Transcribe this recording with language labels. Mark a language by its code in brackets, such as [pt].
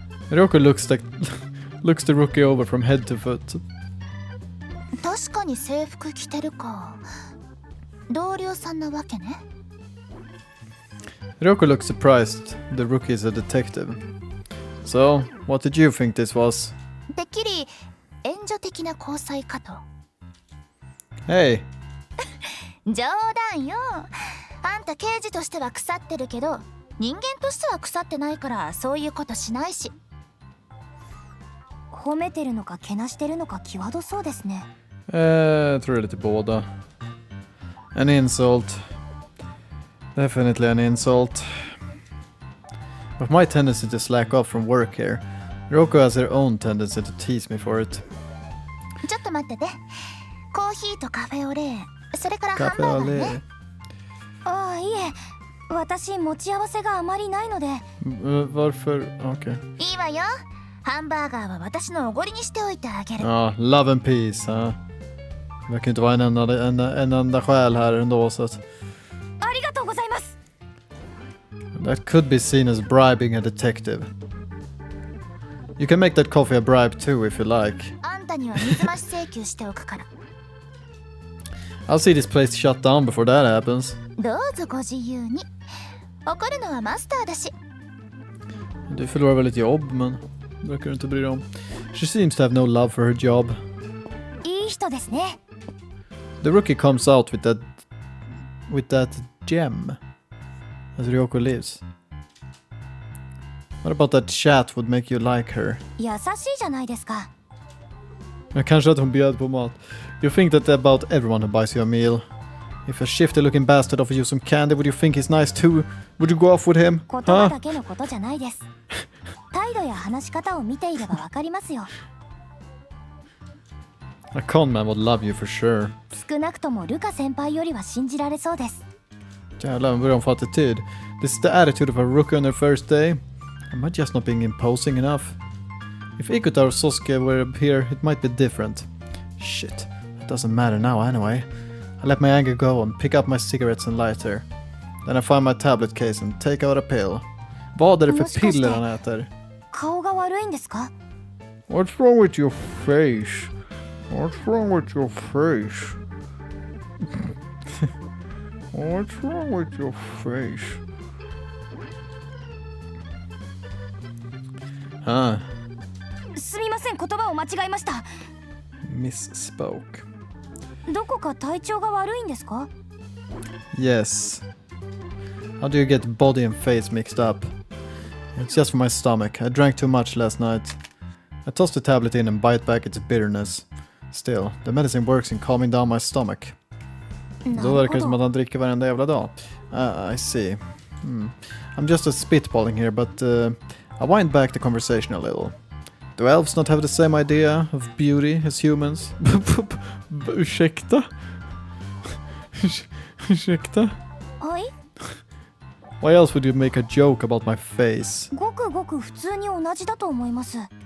[en] Ryoko looks the rookie over from head to foot. [ja] 確かに制服着てるか。同僚さんなわけね。 [en] Ryoko looks surprised. The rookie is a detective. So, what did you think this was? [ja] てっきり援助的な交際かと。 [en] Hey. [ja] 冗談よ。あんた刑事としては腐ってるけど、人間としては腐ってないからそういうことしないし。褒めてるのかけなしてるのか際どそうですね。 [sv] Jag tror lite båda. [en] An insult. Definitely an insult. But my tendency to slack off from work here. Ryoko has her own tendency to tease me for it. [ja] ちょっと待ってて。コーヒーとカフェオレ、それからハンバーガーね。ああ、いえ。私持ち合わせがあまりないので。 [sv] Varför? Okej. [ja] いいわよ。ハンバーガーは私のおごりにしておいてあげる。 [en] Love and peace. [sv] Det verkar inte vara en enda själ här ändå, så att... [ja] ありがとうございます。 [en] That could be seen as bribing a detective. You can make that coffee a bribe too if you like. [ja] あんたには水増し請求しておくから。 [en] I'll see this place shut down before that happens. [ja] どうぞご自由に。怒るのはマスターだし。 [sv] Du förlorar väl ett jobb, men verkar du inte bry dig om. [en] She seems to have no love for her job. [ja] いい人ですね。 [en] The rookie comes out with that gem as Ryoko lives. What about that chat would make you like her? [ja] 優しいじゃないですか。 [sv] Kanske att hon bjöd på mat. [en] You think that about everyone who buys you a meal. If a shifty looking bastard offers you some candy, would you think he's nice too? Would you go off with him? [ja] 言葉だけのことじゃないです。態度や話し方を見ていればわかりますよ。 [en] A con man would love you for sure. [ja] 少なくともルカ先輩よりは信じられそうです。 [sv] Jävlar, vad är de för attityd? [en] This is the attitude of a rookie on their first day. Am I just not being imposing enough? If Ikuta or Sosuke were here, it might be different. Shit, it doesn't matter now anyway. I let my anger go and pick up my cigarettes and lighter. Then I find my tablet case and take out a pill. [sv] Vad är det för piller han äter? [ja] 顔が悪いんですか? [en] What's wrong with your face? What's wrong with your face? What's wrong with your face? Ah. [ja] すみません、言葉を間違えました。 [en] Misspoke. [ja] どこか体調が悪いんですか? [en] Yes. How do you get body and face mixed up? It's just for my stomach. I drank too much last night. I toss the tablet in and bite back its bitterness. Still, the medicine works in calming down my stomach. [sv] Då verkar det som att han dricker varenda jävla dag. [en] I see. I'm just a spitballing here, but I wind back the conversation a little. Do elves not have the same idea of beauty as humans? [sv] Ursäkta? Ursäkta? Oj? [en] Why else would you make a joke about my face? [ja] ごくごく普通に同じだと思います。